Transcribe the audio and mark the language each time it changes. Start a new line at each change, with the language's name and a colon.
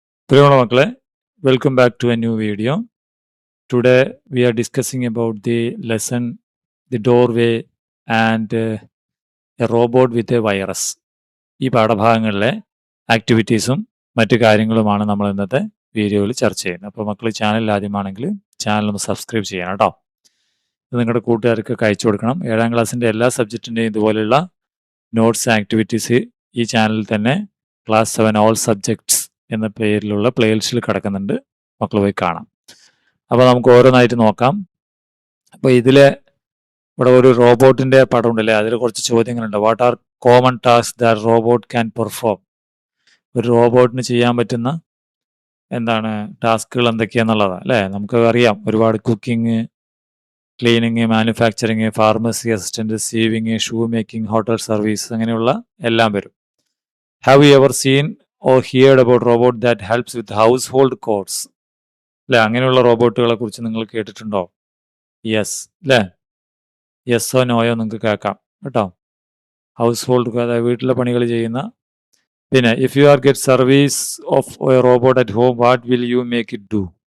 Malayalam: പ്രിയമുള്ള മക്കളെ,
English: welcome back to a new video. Today we are discussing about the lesson The Doorway and a Robot with a Virus.
Malayalam: ഈ പാഠഭാഗങ്ങളിലെ ആക്ടിവിറ്റീസും മറ്റു കാര്യങ്ങളുമാണ് നമ്മൾ ഇന്നത്തെ വീഡിയോയിൽ ചർച്ച ചെയ്യുന്നത്. അപ്പോൾ മക്കൾ ചാനൽ ആദ്യമാണെങ്കിൽ ചാനൽ ഒന്ന് സബ്സ്ക്രൈബ് ചെയ്യണം കേട്ടോ. ഇത് നിങ്ങളുടെ കൂട്ടുകാർക്കൊക്കെ അയച്ചു കൊടുക്കണം. 7ാം ക്ലാസ്സിൻ്റെ എല്ലാ സബ്ജക്റ്റിൻ്റെയും ഇതുപോലെയുള്ള നോട്ട്സ് ആക്ടിവിറ്റീസ് ഈ ചാനലിൽ തന്നെ ക്ലാസ് 7 ഓൾ സബ്ജക്ട്സ് എന്ന പേരിലുള്ള പ്ലേലിസ്റ്റിൽ കിടക്കുന്നുണ്ട്. മക്കൾ പോയി കാണാം. അപ്പോൾ നമുക്ക് ഓരോന്നായിട്ട് നോക്കാം. അപ്പോൾ ഇവിടെ ഒരു റോബോട്ടിൻ്റെ പടം ഉണ്ടല്ലേ, അതിൽ കുറച്ച് ചോദ്യങ്ങളുണ്ട്.
English: What are common task that robot can perform?
Malayalam: ഒരു റോബോട്ടിന് ചെയ്യാൻ പറ്റുന്ന ടാസ്കുകൾ എന്തൊക്കെയാണെന്നുള്ളതാണ് അല്ലേ. നമുക്ക് അറിയാം, ഒരുപാട് cooking, cleaning, manufacturing, pharmacy assistant, sieving, shoe making, hotel service, അങ്ങനെയുള്ള എല്ലാം വരും.
English: Have you ever seen or heard about robot that helps with household chores?
Malayalam: അല്ലേ, അങ്ങനെയുള്ള റോബോട്ടുകളെ കുറിച്ച് നിങ്ങൾ കേട്ടിട്ടുണ്ടോ? യെസ് അല്ലേ, യെസ്സോ നോയോ നിങ്ങൾക്ക് കേൾക്കാം കേട്ടോ.
English: household,
Malayalam: അതായത് വീട്ടിലെ പണികൾ ചെയ്യുന്ന. പിന്നെ
English: If you are get service of a robot at home, what will you make it do?